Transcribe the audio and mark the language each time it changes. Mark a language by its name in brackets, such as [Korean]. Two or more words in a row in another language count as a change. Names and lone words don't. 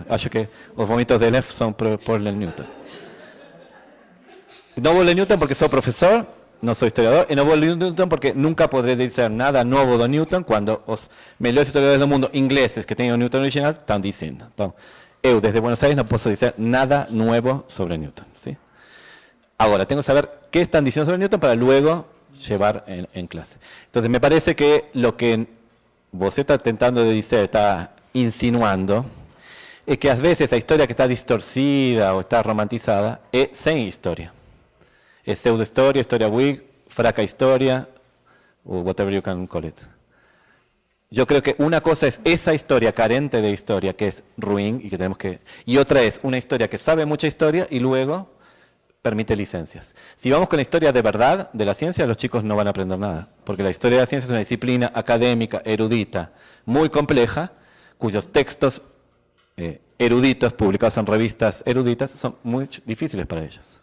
[Portuguese] Acho que os vômitos dele são por ler Newton. Não vou ler Newton porque sou professor, não sou historiador, e não vou ler Newton porque nunca poderei dizer nada novo do Newton quando os melhores historiadores do mundo ingleses que têm o Newton original estão dizendo. Então, eu desde Buenos Aires não posso dizer nada novo sobre Newton. ¿Sí? Agora, tenho que saber o que estão dizendo sobre Newton [Spanish] para luego llevar en clase. Entonces, me parece que lo que [Portuguese] você está tentando dizer, está insinuando, é que às vezes a história que está distorcida ou está romantizada é sem história. É pseudo-história, história weak, fraca história, ou [English] whatever you can call it. [Spanish] Yo creo que una cosa es esa historia carente de historia, que es ruin y que tenemos que... Y otra es una historia que sabe mucha historia y luego permite licencias. Si vamos con la historia de verdad de la ciencia, los chicos no van a aprender nada. Porque la historia de la ciencia es una disciplina académica, erudita, muy compleja, cuyos textos eruditos, publicados en revistas eruditas, son muy difíciles para ellos.